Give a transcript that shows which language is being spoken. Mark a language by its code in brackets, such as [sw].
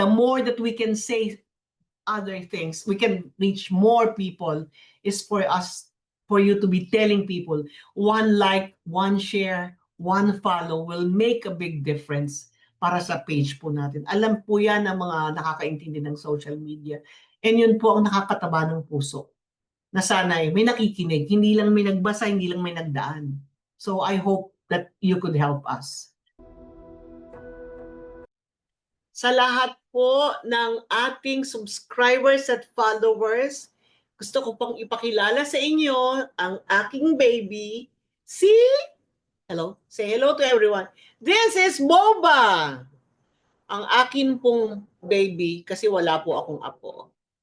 [en] The more that we can say other things, we can reach more people, is for you to be telling people, one like, one share, one follow will make a big difference [tl] para sa page po natin. Alam po yan ng mga nakakaintindi ng social media. And yun po ang nakakataba ng puso. Na sana may nakikinig, hindi lang may nagbasa, hindi lang may nagdaan. [en] So I hope that you could help us. [tl] Sa lahat po ng ating subscribers at followers, gusto ko pong ipakilala sa inyo ang aking baby, hello? [en] Say hello to everyone. This is Boba! [tl] Ang akin pong baby, kasi wala po akong apo.